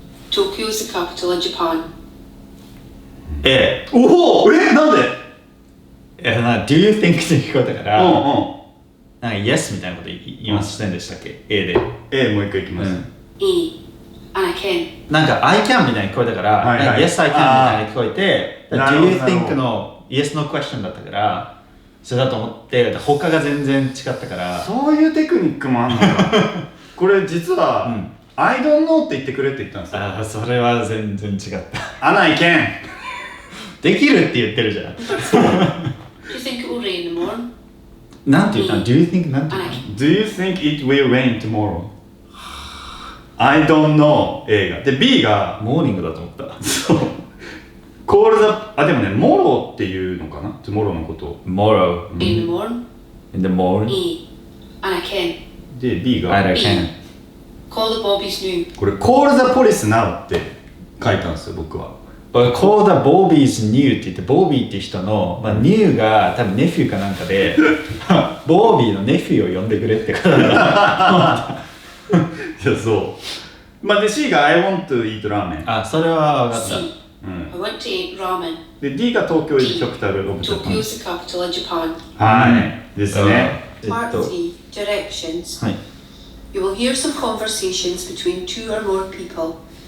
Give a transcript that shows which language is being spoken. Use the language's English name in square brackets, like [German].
[English] Tokyo is the capital of Japan. [Japanese] おお、なんで？ [English] Do you think [Japanese] って聞こえたから、なんか Yes みたいなこと言いませんでしたっけ？ A で。 A もう一回いきます。 [English] A. And I can. [Japanese] なんか I can みたいに聞こえたから、 [English] Yes I can [Japanese] みたいに聞こえて、 [English] Do you think [Japanese] の Yes no question だったから、それだと思って、他が全然違ったから。そういうテクニックもあんのか。これ実は、I don't know って言ってくれって言ったんですよ。それは全然違った。 [English] And I can. [Japanese] できるって言ってるじゃん。 [English] Do you think it will rain in the morning? [Japanese] なんて言ったの ? [English] Do you think [Japanese] なんて言ったの [English] Do you think it will rain tomorrow? I don't know [Japanese] 映画で B がモーニングだと思った。そう [English] Call the [Japanese] でもね Morrow っていうのかな Tomorrow のことを [English] Tomorrow In the morning? in the morning A. And I can. [Japanese] で B が [English] I can Call the Bobbies new. [Japanese] これ [English] Call the police now [Japanese] って書いたんですよ僕は。 [English] Call the Bobby's new [Japanese] って言ってボービーっていう人の、まあ、new が多分ネフィーかなんかでボービーのネフィーを呼んでくれってことだからいやそうまあで C が [English] I want to eat ramen [Japanese] あ、それは分かった。 [English] C. I want to eat ramen. [Japanese] で D が東京 [English] is the capital of Tokyo Japan is the capital of Japan. [Japanese] はいですね。 [English] Part 3. Directions. [Japanese] はい [English] You will hear some conversations between two or more people.